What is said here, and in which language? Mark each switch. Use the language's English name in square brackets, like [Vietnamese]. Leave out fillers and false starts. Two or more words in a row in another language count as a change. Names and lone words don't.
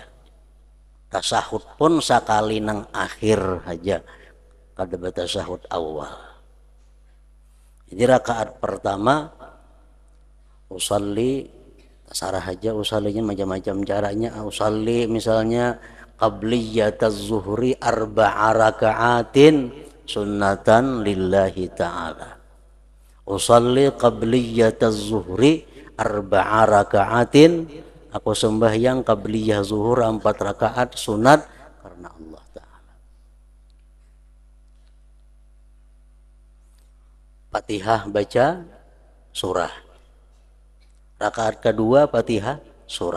[Banjar] Tasahud pun sekali nang akhir aja. Kada batasahud awal. Jadi rakaat pertama usalli, sarah aja usallinya macam-macam caranya. [Arabic] Usalli misalnya قبلية الظهر 4 ركعات سنة لله تعالى. أصلي قبلية الظهر 4 ركعات, [Banjar] aku sembahyang qabliyah zuhur 4 rakaat sunat karena Allah Ta'ala. Fatihah baca surah. Rakaat kedua Fatihah surah.